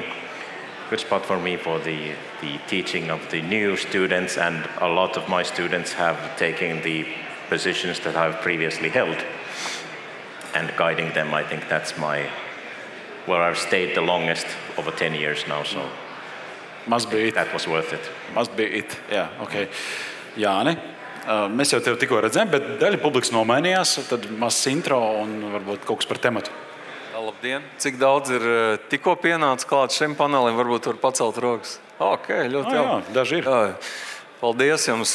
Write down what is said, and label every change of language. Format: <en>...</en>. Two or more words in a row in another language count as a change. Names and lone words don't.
<en>Good spot for me for the teaching of the new students, and a lot of my students have taken the positions that I've previously held, and guiding them. I think that's where I've stayed the longest, over 10 years now. So Must be it. That was worth it. Must be it.</en> <lv>Jā, okay. Jāni, mēs jau tevi tikko redzējām, bet daļa publikas nomainījās. Tad mazs intro un varbūt kaut kas par tematu. Labdien! Cik daudz ir tikko pienācis klāt šim panelim? Varbūt var pacelt rokas. Ok, ļoti jā, daži ir. Paldies jums.</lv>